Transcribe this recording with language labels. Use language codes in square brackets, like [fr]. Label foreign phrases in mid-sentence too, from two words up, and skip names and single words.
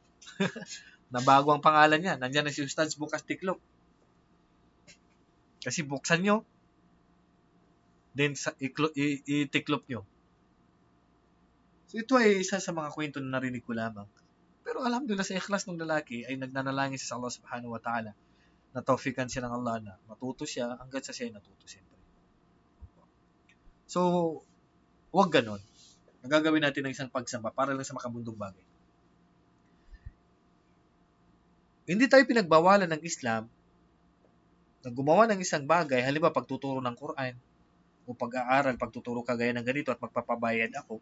[tl] Na bago ang pangalan niya. Nandiyan na si Ustads Bukas Tiklop. Kasi buksan nyo, then itiklop nyo. So ito ay isa sa mga kwento na narinig ko lamang. Pero alhamdulillah sa ikhlas ng lalaki ay nagnanalangin siya sa [ar] الله سبحانه وتعالى [tl] na tawfikan siya ng Allah na matuto siya hanggat sa siya ay natuto siyempre. So, huwag ganon. Nagagawin natin ng isang pagsamba para lang sa makabundong bagay. Hindi tayo pinagbawalan ng Islam na gumawa ng isang bagay, halimbawa pagtuturo ng Quran o pag-aaral, pagtuturo kagaya ng ganito at magpapabayad ako.